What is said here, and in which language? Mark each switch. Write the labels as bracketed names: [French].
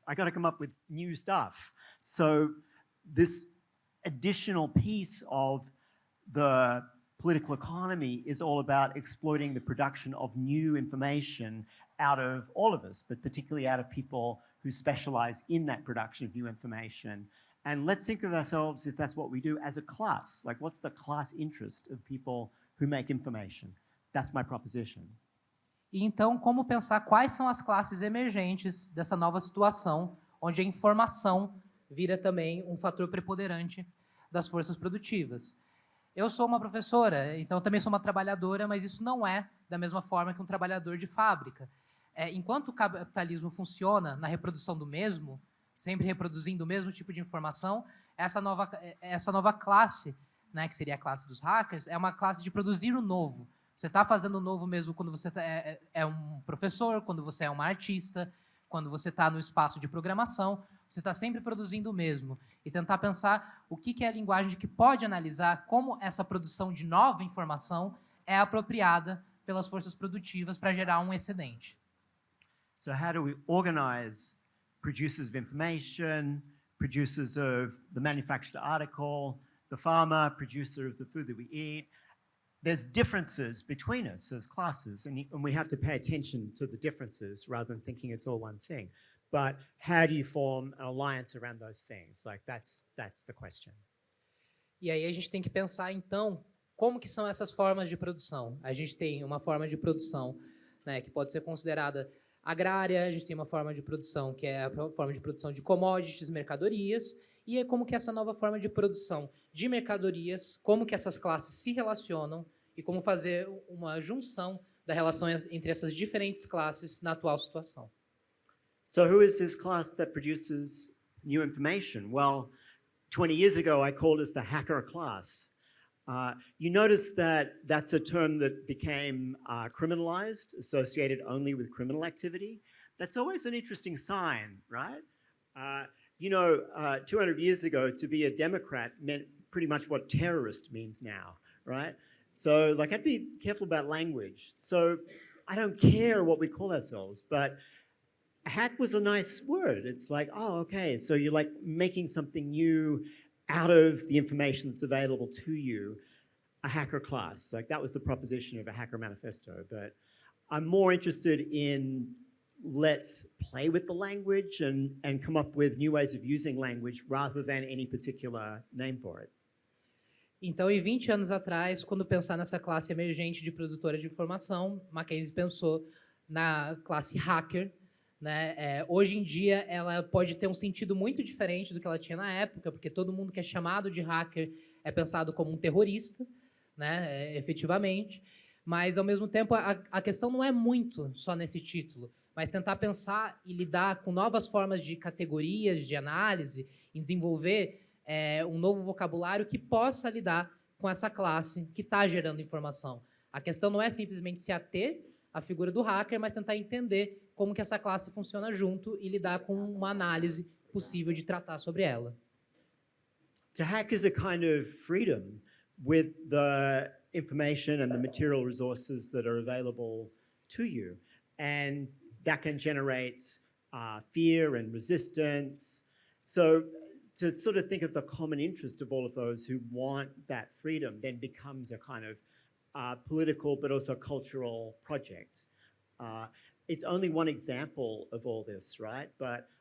[English] I got to come up with new stuff. So this additional piece of the political economy is all about exploiting the production of new information out of all of us, but particularly out of people who specialize in that production of new information. And let's think of ourselves, if that's what we do, as a class. Like, what's the class interest of people who make information? That's my proposition. [Portuguese] E então, como pensar quais são as classes emergentes dessa nova situação, onde a informação vira também um fator preponderante das forças produtivas. Eu sou uma professora, então também sou uma trabalhadora, mas isso não é da mesma forma que um trabalhador de fábrica. Enquanto o capitalismo funciona na reprodução do mesmo, sempre reproduzindo o mesmo tipo de informação, essa nova classe, né, que seria a classe dos hackers, é uma classe de produzir o novo. Você está fazendo o novo mesmo quando você é um professor, quando você é uma artista, quando você está no espaço de programação, você está sempre produzindo o mesmo. E tentar pensar o que é a linguagem que pode analisar como essa produção de nova informação é apropriada pelas forças produtivas para gerar um excedente. [English] So how do we organize producers of information, producers of the manufactured article, the farmer, producer of the food that we eat? There's differences between us as classes, and we have to pay attention to the differences rather than thinking it's all one thing. But how do you form an alliance around those things? Like, that's the question. [Portuguese] E aí a gente tem que pensar, então, como que são essas formas de produção. A gente tem uma forma de produção, né, que pode ser considerada agrária, a gente tem uma forma de produção que é a forma de produção de commodities, mercadorias, e é como que essa nova forma de produção de mercadorias, como que essas classes se relacionam e como fazer uma junção da relação entre essas diferentes classes na atual situação. [English] So who is this class that produces new information? Well, 20 years ago, I called it the hacker class. You notice that that's a term that became criminalized, associated only with criminal activity. That's always an interesting sign, right? 200 years ago, to be a Democrat meant pretty much what terrorist means now, right? So, like, I'd be careful about language. So, I don't care what we call ourselves, but hack was a nice word. It's like, oh, okay, so you're like making something new out of the information that's available to you, a hacker class. Like, that was the proposition of a hacker manifesto. But I'm more interested in let's play with the language and come up with new ways of using language rather than any particular name for it. [Portuguese] Então, em 20 anos atrás, quando pensar nessa classe emergente de produtora de informação, Mackenzie pensou na classe hacker, né? Hoje em dia, ela pode ter um sentido muito diferente do que ela tinha na época, porque todo mundo que é chamado de hacker é pensado como um terrorista, né? Efetivamente. Mas, ao mesmo tempo, a questão não é muito só nesse título, mas tentar pensar e lidar com novas formas de categorias de análise e desenvolver um novo vocabulário que possa lidar com essa classe que está gerando informação. A questão não é simplesmente se ater à figura do hacker, mas tentar entender como que essa classe funciona junto e lidar com uma análise possível de tratar sobre ela. [English] To hack is a kind of freedom with the information and the material resources that are available to you. And that can generate fear and resistance. So to sort of think of the common interest of all of those who want that freedom then becomes a kind of political but also cultural project. It's only one example of all this, right? But